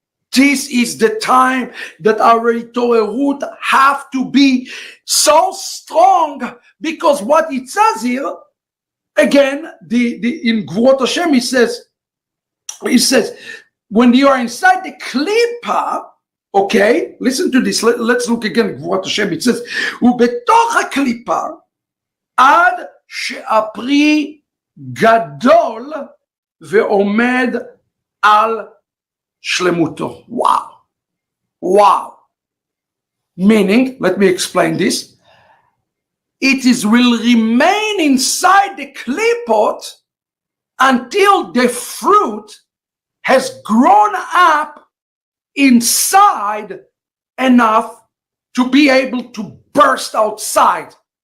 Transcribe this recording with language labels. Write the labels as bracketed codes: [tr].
[en] This is the time that our itorerut have to be so strong, because what it says here, again, in Gvurot Hashem, it says, when you are inside the klipa, okay, listen to this. Let's look again at Gvurot Hashem. It says, [he] ובתוך הקליפה, עד שהפרי גדול ועומד על שלמותו. [en] Wow. Wow. Meaning, let me explain this. It will remain inside the klipot until the fruit has grown up inside enough to be able to burst outside.